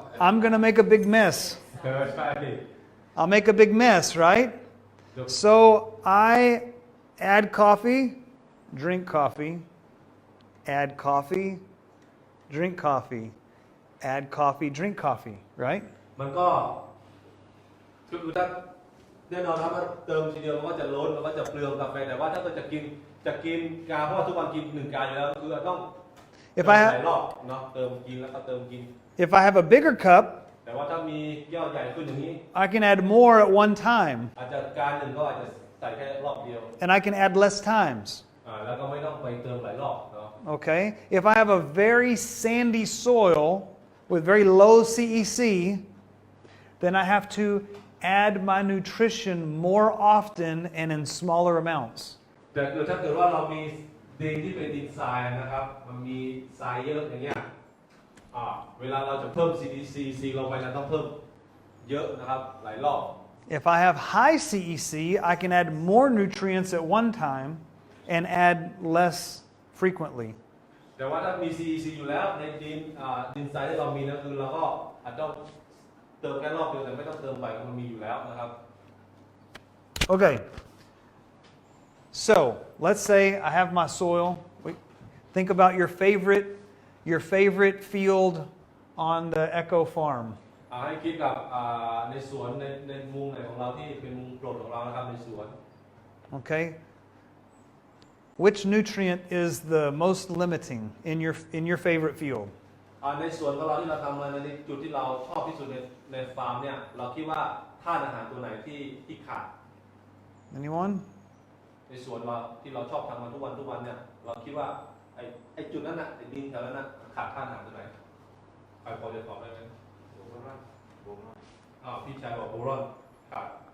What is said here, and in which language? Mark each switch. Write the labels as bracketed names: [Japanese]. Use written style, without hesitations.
[English] I'm going to make a big mess. [Thai] ใช่ [English] I'll make a big mess, right? So I add coffee, drink coffee, add coffee, drink coffee, add coffee, drink coffee, right? [Thai] มันก็คือถ้าแน่นอนครับว่าเติมทีเดียวมันก็จะล้นมันก็จะเปลืองกาแฟแต่ว่าถ้าเกิดจะกินกาเพราะว่าทุกวันกิน1 กาอยู่แล้วคือต้องหลายรอบเนาะเติมกินแล้วก็เติมกิน [English] If I have a bigger cup, [Thai] แต่ว่าถ้ามีแก้วใหญ่ขึ้นอย่างนี้ [English] I can add more at one time, [Thai] อาจจะการหนึ่งก็อาจจะใส่แค่รอบเดียว [English] and I can add less times. [Thai] แล้วก็ไม่ต้องไปเติมหลายรอบเนาะ [English] Okay? If I have a very sandy soil with very low CEC, then I have to add my nutrition more often and in smaller amounts. [Thai] แต่ถ้าเกิดว่าเรามีดินที่เป็นดินทรายนะครับมันมีทรายเยอะอย่างเงี้ยเวลาเราจะเพิ่ม CEC ลงไปเราต้องเพิ่มเยอะนะครับหลายรอบ [English] If I have high CEC, I can add more nutrients at one time and add less frequently. [Thai] แต่ว่าถ้ามี CEC อยู่แล้วในดินทรายที่เรามีนะคือเราก็อาจจะเติมแค่รอบเดียวแต่ไม่ต้องเติมไปมันมีอยู่แล้วนะครับ [English] Okay. So, let's say I have my soil. Think about your favorite field on the Echo Farm. [Thai] ให้คิดกับในสวนในมุมไหนของเราที่เป็นมุมโปรดของเรานะครับในสวน [English] Okay? Which nutrient is the most limiting in your favorite field? [Thai] ในสวนของเราที่เราทำมาในจุดที่เราชอบที่สุดในฟาร์มเนี่ยเราคิดว่าธาตุอาหารตัวไหนที่ขาด [English] Anyone? [Thai] ในสวนเราที่เราชอบทำมาทุกวันเนี่ยเราคิดว่าไอ้จุดนั้นน่ะไอ้ดินแถวนั้นน่ะขาดธาตุอาหารตัวไหนใครพอจะตอบได้ไหมโบรอนพี่ชายบอกโบรอนขาด